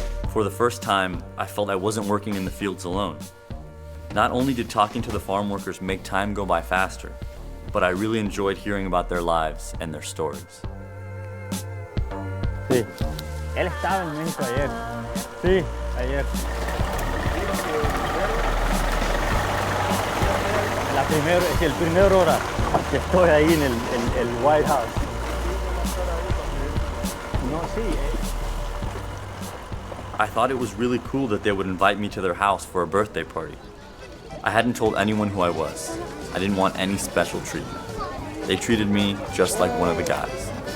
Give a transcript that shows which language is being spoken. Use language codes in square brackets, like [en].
[en] For the first time, I felt I wasn't working in the fields alone. Not only did talking to the farm workers make time go by faster, but I really enjoyed hearing about their lives and their stories. [es] Sí. Él estaba en México ayer. Sí, ayer. El primer hora que estoy ahí en el White House. No, sí. [en] I thought it was really cool that they would invite me to their house for a birthday party. I hadn't told anyone who I was. I didn't want any special treatment. They treated me just like one of the guys.